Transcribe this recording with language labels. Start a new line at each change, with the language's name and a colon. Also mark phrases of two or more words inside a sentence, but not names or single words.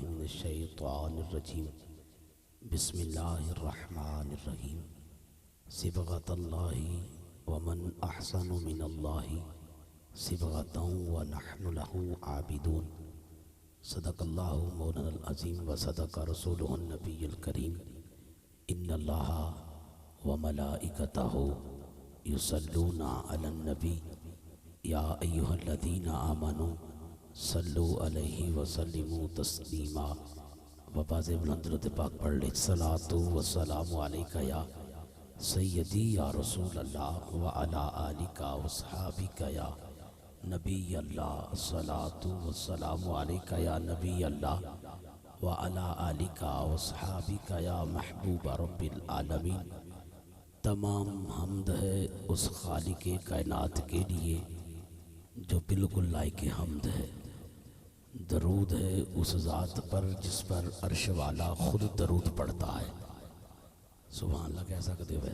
Arabic: من الشيطان الرجيم بسم الله الرحمن الرحيم صبغة الله ومن أحسن من الله صبغة ونحن له عابدون صدق الله مولانا العظيم وصدق رسوله النبي الكريم إن الله وملائكته يصلون على النبي يا أيها الذين آمنوا صلوا عليه وسلموا تسليما.
Urdu: آواز بلند پاک پڑھ لے
Arabic: الصلاة والسلام عليك يا سيدي يا رسول الله وعلى آلك وصحبك يا نبي الله الصلاة والسلام عليك يا نبي الله وعلى آلك وصحبك يا محبوب رب العالمين.
Urdu: تمام حمد ہے اس خالق کائنات کے لیے جو بالکل لائق حمد ہے. درود ہے اس ذات پر جس پر عرش والا خود درود پڑھتا ہے. سبحان اللہ کہہ سکتے ہو.